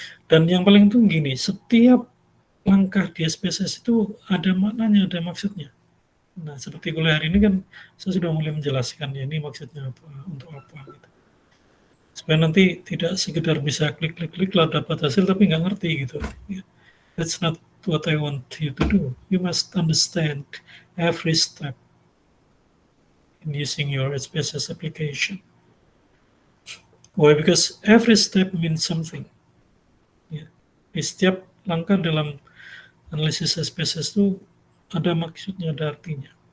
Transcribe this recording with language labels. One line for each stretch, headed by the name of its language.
Indonesian: Dan yang paling itu gini, setiap langkah di SPSS itu ada maknanya, ada maksudnya. Nah, seperti kuliah hari ini kan saya sudah mulai menjelaskan ya ini maksudnya apa, untuk apa gitu. Supaya nanti tidak sekedar bisa klik lah dapat hasil tapi nggak ngerti gitu. Ya.
English: That's not what I want you to do. You must understand every step in using your SPSS application. Why? Because every step means something.
Indonesian: Ya. Di setiap langkah dalam analisis SPSS itu ada maksudnya, ada artinya.